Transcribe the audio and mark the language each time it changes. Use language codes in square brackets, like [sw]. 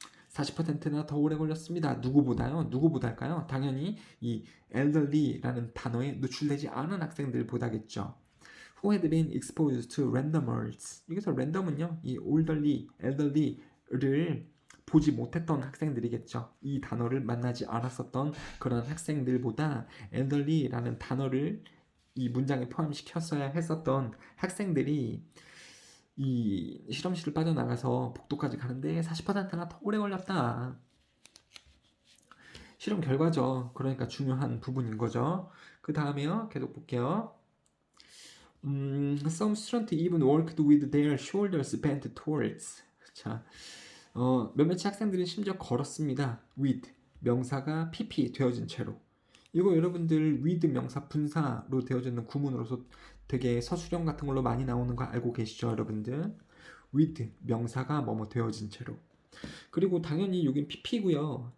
[ko] 40%나 더 오래 걸렸습니다. 누구보다요? 누구보다일까요? 당연히 이 elderly라는 단어에 노출되지 않은 학생들보다겠죠. [en] Who had been exposed to random words. [ko] 여기서 random은요, 이 elderly를 보지 못했던 학생들이겠죠. 이 단어를 만나지 않았었던 그런 학생들보다 elderly라는 단어를 이 문장에 포함시켰어야 했었던 학생들이 이 실험실을 빠져나가서 복도까지 가는데 40%나 더 오래 걸렸다. 실험 결과죠. 그러니까 중요한 부분인 거죠. 그 다음에요. 계속 볼게요. [en] Some students even worked with their shoulders bent towards. [ko] 자, 몇몇 학생들은 심지어 걸었습니다. with 명사가 pp 되어진 채로. 이거 여러분들 with 명사 분사로 되어지는 구문으로서 되게 서술형 같은 걸로 많이 나오는 거 알고 계시죠, 여러분들? with 명사가 뭐뭐 되어진 채로. 그리고 당연히 여긴 pp고요.